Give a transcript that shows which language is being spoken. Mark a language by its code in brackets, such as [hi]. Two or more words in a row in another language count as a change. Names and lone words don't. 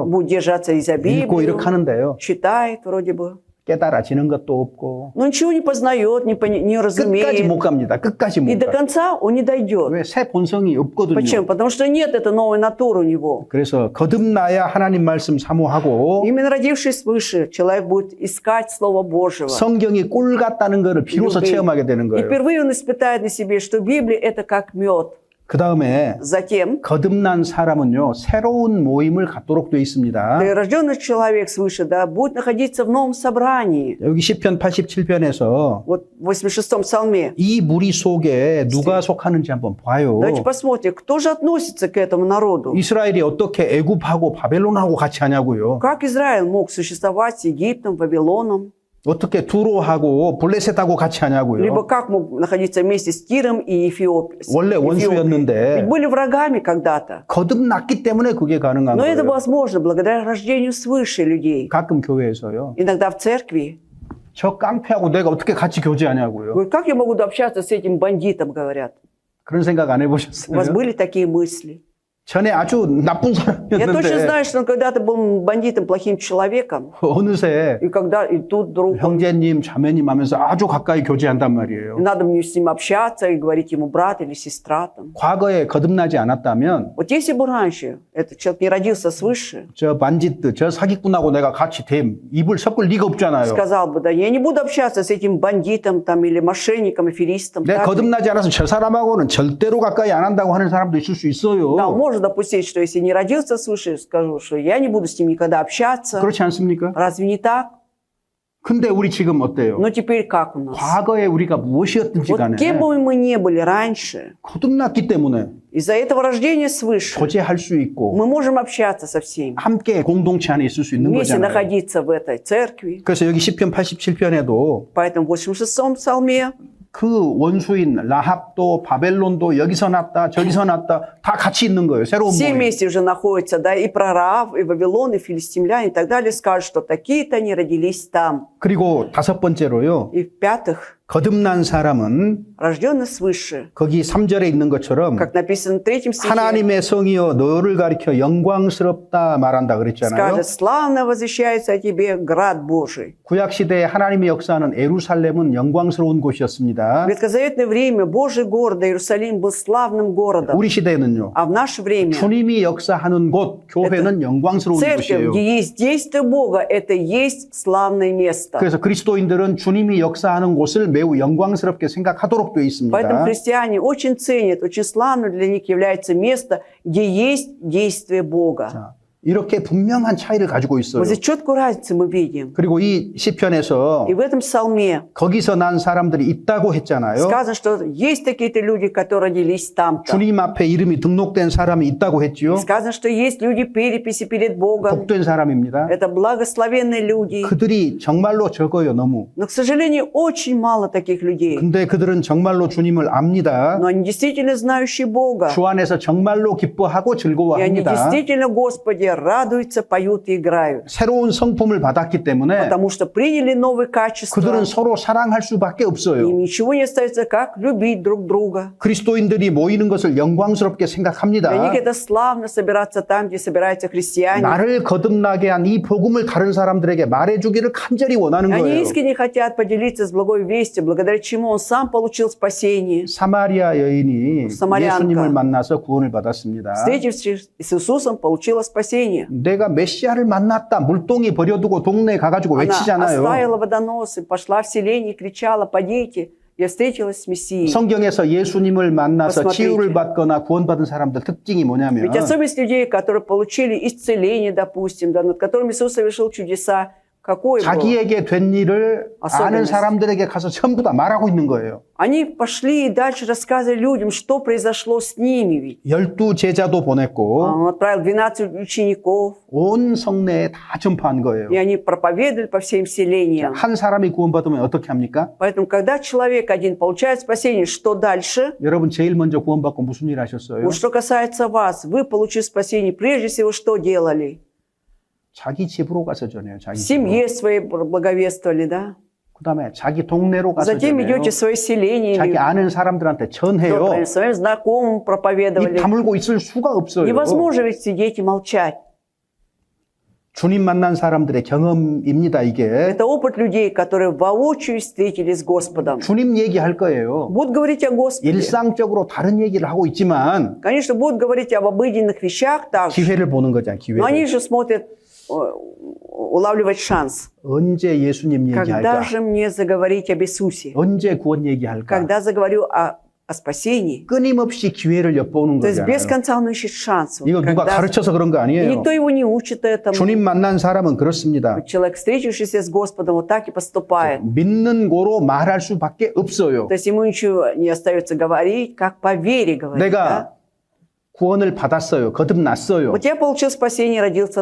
[ru] Будет держаться и за [ko] 읽고 [ru] Библию, [ko] 이렇게 하는데요. [ru] читает вроде бы. [ko] 깨달아지는 것도 없고 [ru] Но ничего не познает, не [ko] 끝까지 [ru] разумеет. [ko] 못 갑니다. 끝까지 [ru] И [ko] 못 [ru] до [ko] 가. [ru] конца он не дойдет. [ko] 왜? 새 본성이 없거든요. [ru] Почему? Потому что нет этой новой натуры у него. [ko] 그래서 거듭나야 하나님 말씀 사모하고 [ru] Именно родившись свыше, человек будет искать Слово Божьего. [ko] 성경이 꿀 같다는 것을 비로소 [ru] любви. [ko] 체험하게 되는 [ru] И [ko] 거예요. [ru] впервые он испытает на себе, что Библия – это как мед. [ko] 그 다음에 [ru] Затем, [ko] 거듭난 사람은요 새로운 모임을 갖도록 되어 있습니다. [ru] рожденный человек свыше, да, будет находиться в новом собрании. [ko] 여기 시편 87편에서 [ru] Вот в 86-м псалме. [ko] 이 무리 속에 누가 속하는지 한번 봐요. [ru] Давайте посмотрим, кто же относится к этому народу. [ko] 이스라엘이 어떻게 애굽하고 바벨론하고 같이 하냐고요. [ru] Как Израиль мог существовать с Египтом, Вавилоном? [ko] 어떻게 두로하고 블레셋하고 같이 하냐고요. [ru] Либо как мог находиться вместе с Тиром и Эфиопией? [ko] 원래 원수였는데 [ru] Ведь были врагами когда-то. [ko] 거듭났기 때문에 그게 가능한 [ru] Но это [ko] 거예요. [ru] возможно благодаря рождению свыше людей. [ko] 가끔 교회에서요. [ru] Иногда в церкви. [ko] 저 깡패하고 내가 어떻게 같이 교제하냐고요. [ru] Говорят, как я могу общаться с этим бандитом, говорят. [ko] 그런 생각 안 [ru] У вас [ko] 해보셨어요? [ru] были такие мысли? [ko] 전에 아주 나쁜 [ru] Я точно [ko] 사람이었는데 [ru] знаю, что он когда-то был бандитом, плохим человеком. [ko] 어느새 [ru] И тут вдруг [ko] 형제님, 자매님 하면서 아주 가까이 교제한단 [ru] и [ko] 말이에요. [ru] надо мне с ним общаться и говорить ему брат или сестра. Там. [ko] 과거에 거듭나지 않았다면 [ru] Вот если бы раньше этот человек не родился свыше, [ko] 저 반짓들, 저 사기꾼하고 내가 같이 입을 섞을 리가 없잖아요. [ru] сказал бы, да, я не буду общаться с этим бандитом там, или мошенником, аферистом. [ko] 내가 [ru] так ли? [ko] 거듭나지 않아서 저 사람하고는 절대로 가까이 안 한다고 하는 사람도 있을 수 [ru] Да, [ko] 있어요. [ru] можно допустить, что если не родился свыше, скажу, что я не буду с ним никогда общаться. [ko] 그렇지 않습니까? [ru] Разве не так? [ko] 근데 우리 지금 어때요? [ru] Но теперь как у нас? [ko] 과거에 우리가 무엇이었든지 [ru] Вот [ko] 간에 [ru] кем бы мы ни были раньше, [ko] 거듭났기 때문에 [ru] из-за этого рождения свыше, [ko] 교제할 수 있고 [ru] мы можем общаться со всеми, [ko] 함께 공동체 안에 있을 수 있는 [ru] вместе [ko] 거잖아요. [ru] находиться в этой церкви. [ko] 그래서 여기 시편 87편에도 [ru] Поэтому в 86-м псалме [ko] 그 원수인 라합도 바벨론도 여기서 났다 저기서 났다 다 같이 있는 거예요. 새로운 [ru] все [ko] 모임. [ru] вместе уже находятся, да, и прорав, и Вавилон, и филистимляне, и так далее, скажут, что такие-то они родились там. [ko] 그리고 다섯 번째로요. [ru] И в-пятых, [ko] 거듭난 사람은 [ru] рожденный свыше, [ko] 거기 3절에 있는 것처럼 [ru] как написано в 3 стихе, [ko] 하나님의 성이여 너를 가리켜 영광스럽다 말한다 그랬잖아요. [ru] скажет, славно возвещается о тебе град Божий. [ko] 구약 시대에 하나님의 역사는 에루살렘은 영광스러운 곳이었습니다. [ru] В ветхозаветное время Божий город Иерусалим был славным городом, [ko] 우리 시대에는요. [ru] а в наше время [ko] 주님이 역사하는 곳 교회는 영광스러운 [ru] церковь, [ko] 곳이에요. [ru] где есть действие Бога, это и есть славное место. [ko] 그래서 그리스도인들은 주님이 역사하는 곳을 매우 영광스럽게 생각하도록 되어 있습니다. [ru] Поэтому христиане очень ценят, очень славным для них является место, где есть действие Бога. [ko] 자, 이렇게 분명한 차이를 가지고 있어요. [ru] Вот здесь четкую разницу мы видим. [ko] 그리고 이 시편에서 [ru] И в этом псалме [ko] 거기서 난 사람들이 있다고 했잖아요. [ru] сказано, что есть такие-то люди, которые родились там-то. [ko] 주님 앞에 이름이 등록된 사람이 있다고 했지요. [ru] Сказано, что есть люди переписи перед Богом. [ko] 복된 사람입니다. [ru] Это благословенные люди. [ko] 그들이 정말로 적어요, 너무. [ru] Но, к сожалению, очень мало таких людей. [ko] 근데 그들은 정말로 주님을 압니다. [ru] Но они действительно знающие Бога. [ko] 주 안에서 정말로 기뻐하고 [ru] И они [ko] 즐거워합니다. [ru] действительно, Господи, радуются, поют и играют. [ko] 새로운 성품을 받았기 때문에 [ru] Потому что приняли новые качества. [ko] 그들은 서로 사랑할 수밖에 없어요. [ru] Им ничего не остается, как любить друг друга. [ko] 그리스도인들이 모이는 것을 영광스럽게 [ru] Для [ko] 생각합니다. [ru] них это славно собираться там, где собираются христиане. [ko] 나를 거듭나게 한 이 복음을 다른 사람들에게 말해주기를 간절히 원하는 [ru] Они [ko] 거예요. [ru] искренне хотят поделиться с благой вестью, благодаря чему он сам получил спасение. [ko] 사마리아 여인이 [ru] 사마리안ка. [ko] 예수님을 만나서 구원을 받았습니다. [ru] Встретившись с Иисусом, получила спасение. спасения. [ko] 내가 메시아를 만났다. 물동이 버려두고 동네에 가가지고 [ru] Она [ko] 외치잖아요. [ru] оставила водоносы, пошла в селение и кричала: «Подите, я встретилась с Мессией». [ko] 성경에서 예수님을 만나서 [ru] Посмотрите. [ko] 치유를 받거나 구원받은 사람들 특징이 뭐냐면 [ru] Ведь особенность людей, которые получили исцеление, допустим, да, над которыми Иисус совершил чудеса, какое было? [ko] 자기에게 된 일을 아는 [ru] особенность. [ko] 사람들에게 가서 전부 다 말하고 있는 거예요. [ru] Они пошли и дальше рассказывали людям, что произошло с ними. Ведь [ko] 12 제자도 보냈고 [ru] Он отправил 12 учеников, [ko] 온 성내에 다 전파한 거예요. [ru] и они проповедовали по всем селениям. [ko] 한 사람이 구원받으면 어떻게 합니까? [ru] Поэтому, когда человек один получает спасение, что дальше? [ko] 여러분 제일 먼저 구원받고 무슨 일 하셨어요? [ru] Вот что касается вас, вы, получив спасение, прежде всего, что делали? [ko] 자기 집으로 가서 전해요. 자기 [ru] В [ko] 집으로. [ru] семье своей благовествовали, да? [ko] 그다음에 자기 동네로 가서 [ru] Затем [ko] 전해요. [ru] идете в свое селение, [ko] 자기 아는 사람들한테 전해요. [ru] своим знакомым [ko] 입 [ru] проповедовали. [ko] 다물고 있을 수가 없어요. [ru] Невозможно ведь сидеть и молчать. [ko] 주님 만난 사람들의 경험입니다, 이게. [ru] Это опыт людей, которые воочию встретились с Господом. [ko] 주님 얘기할 거예요. [ru] Будут говорить о Господе. [ko] 일상적으로 다른 얘기를 하고 있지만 [ru] Конечно, будут говорить об обыденных вещах также. [ko] 기회를 보는 거잖아요, [ru] Но они [ko] 기회를. [ru] же смотрят, улавливать шанс. [ko] 언제 예수님 [ru] Когда [ko] 얘기할까? [ru] же мне заговорить об Иисусе? [ko] 언제 구원 얘기할까? [ru] Когда заговорю о спасении? [ko] 끊임없이 기회를 엿보는 [ru] То есть без [ko] 거잖아요. [ru] конца он ищет шанс. [ko] 이거 누가 가르쳐서 그런 거 [ru] И [ko] 아니에요. [ru] никто его не учит этому. [ko] 주님 만난 사람은 그렇습니다. [ru] Человек, встретившийся с Господом, вот так и поступает. [ko] 믿는 고로 말할 수밖에 없어요. [ru] То есть ему ничего не остается говорить, как по вере говорить. [ko] 내가 [ru] Да? [ko] 구원을 받았어요. 거듭났어요. [ru] Вот я получил спасение, родился